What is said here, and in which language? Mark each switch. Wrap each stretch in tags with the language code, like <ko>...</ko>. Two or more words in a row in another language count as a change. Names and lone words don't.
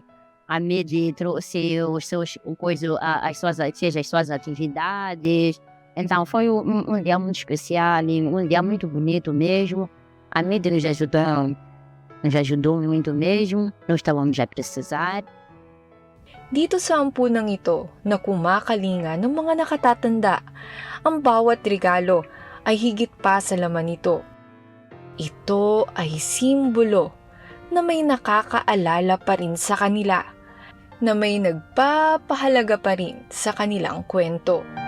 <pt>A mídia trouxe as suas atividades. Então foi um dia muito especial, um dia muito bonito mesmo. A mídia nos ajudou muito mesmo. Nós estávamos a precisar.</pt> <tl>Dito sa ampunang ito na kumakalinga ng mga nakatatanda, ang bawat regalo ay higit pa sa laman nito. Ito ay simbolo na may nakakaalala pa rin sa kanila, na may nagpapahalaga pa rin sa kanilang kwento.</tl>